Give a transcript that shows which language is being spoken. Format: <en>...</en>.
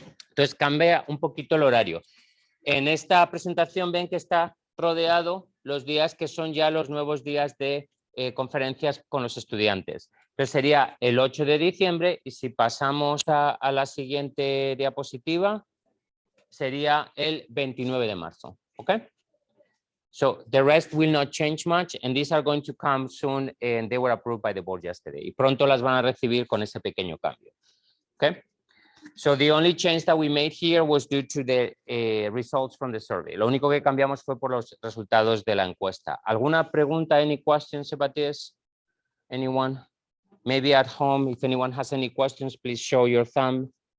<es>Entonces cambia un poquito el horario. En esta presentación ven que está rodeado los días que son ya los nuevos días de conferencias con los estudiantes. Entonces sería el 8 de diciembre y si pasamos a la siguiente diapositiva, sería el 29 de marzo. ¿Ok?</es> <en>So the rest will not change much and these are going to come soon and they were approved by the board yesterday.</en> <es>Y pronto las van a recibir con ese pequeño cambio. ¿Ok?</es> <en>So the only change that we made here was due to the results from the survey.</en> <es>Lo único que cambiamos fue por los resultados de la encuesta. ¿Alguna pregunta?</es> <en>Any questions about this? Anyone? Maybe at home, if anyone has any questions, please show your thumb.</en>